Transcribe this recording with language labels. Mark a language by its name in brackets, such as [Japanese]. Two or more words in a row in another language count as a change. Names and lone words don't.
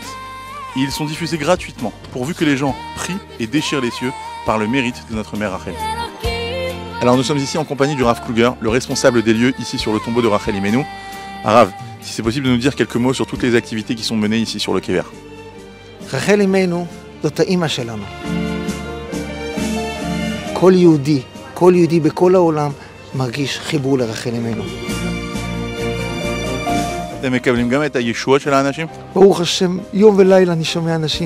[French] Et ils sont diffusés gratuitement, pourvu que les gens prient et déchirent les cieux par le mérite de notre mère Rachel. Alors nous sommes ici en compagnie du Rav Kluger, le responsable des lieux ici sur le tombeau de Rachel Imenu. Rav, si c'est possible de nous dire quelques mots sur toutes les activités qui sont menées ici sur le Kever. [Hebrew] רחל אמנו זאת האימא שלנו. כל יהודי בכל העולם מרגיש חיבור לרחל אמנו. אתם מקבלים גם את הישועות של האנשים? ברוך השם, יום ולילה אני שומע אנשים.